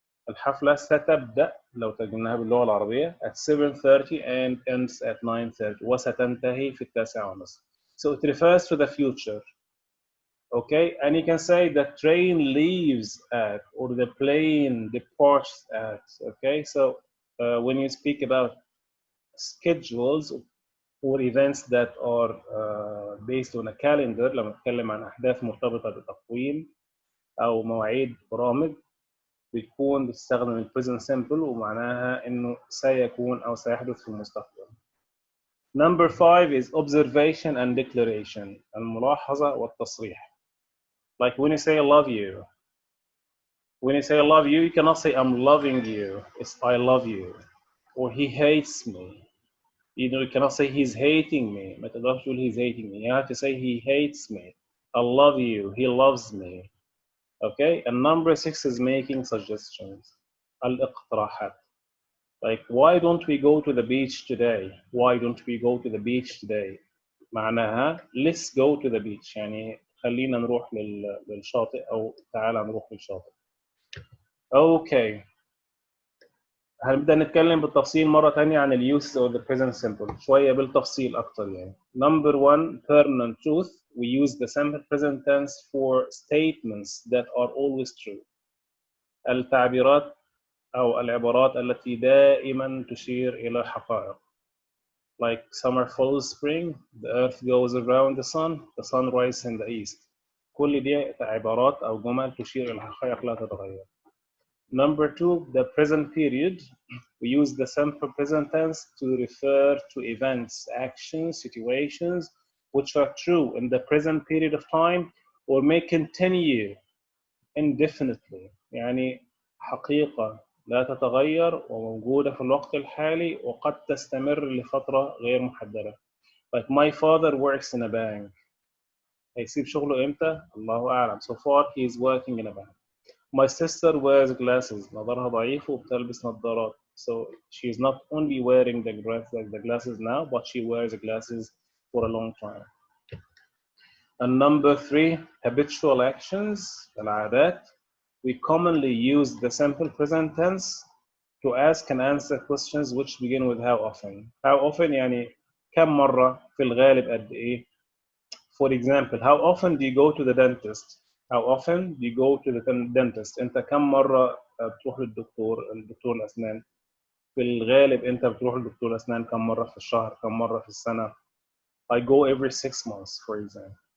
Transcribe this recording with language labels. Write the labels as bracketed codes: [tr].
[ar] الحفلة ستبدأ لو ترجمناها باللغة العربية [en] at 7:30 and ends at 9:30 [ar] وستنتهي في 9:30. [en] So it refers to the future. Okay, and you can say the train leaves at or the plane departs at. Okay, so when you speak about schedules or events that are based on a calendar, [ar] لما نتكلم عن أحداث مرتبطة بتقويم أو مواعيد برامج بتكون بتستخدم ال present simple ومعناها إنه سيكون أو سيحدث في المستقبل. [en] Number 5 is observation and declaration. [ar] الملاحظة والتصريح. [en] Like when you say I love you. When you say I love you, you cannot say I'm loving you. It's I love you. Or he hates me. You cannot say he's hating me. [ar] ما تقدرش تقول [en] he's hating me. You have to say he hates me. I love you. He loves me. Okay? And number 6 is making suggestions. [ar] الاقتراحات. [en] Like, why don't we go to the beach today? Why don't we go to the beach today? [ar] معناها [en] let's go to the beach. [ar] يعني خلينا نروح للشاطئ أو تعالى نروح للشاطئ. Okay. هنبدأ نتكلم بالتفصيل مرة تانية عن ال [en] uses of the present simple. [ar] شوية بالتفصيل أكتر يعني. [en] Number 1, permanent truth. We use the simple present tense for statements that are always true. [ar] التعبيرات أو العبارات التي دائما تشير إلى حقائق. [en] Like summer follows spring, the earth goes around the sun rises in the east. [ar] كل دي عبارات أو جمل تشير إلى حقائق لا تتغير. [en] Number 2, the present period. We use the simple present tense to refer to events, actions, situations which are true in the present period of time or may continue indefinitely. [ar] يعني حقيقة لا تتغير وموجودة في الوقت الحالي وقد تستمر لفترة غير محددة. [en] Like my father works in a bank. [ar] هيسيب شغله إمتى؟ الله أعلم. [en] So far he is working in a bank. My sister wears glasses. [ar] نظرها ضعيف وبتلبس نظارات. [en] So she is not only wearing the glasses now, but she wears glasses for a long time. And number 3, habitual actions, العادات. We commonly use the simple present tense to ask and answer questions which begin with how often. How often [ar] يعني كم مرة، في الغالب قد إيه. [en] For example, how often do you go to the dentist? How often do you go to the dentist? [ar] أنت كم مرة بتروح للدكتور الأسنان؟ في الغالب أنت بتروح لدكتور الأسنان كم مرة في الشهر؟ كم مرة في السنة؟ [en] I go every 6 months, for example.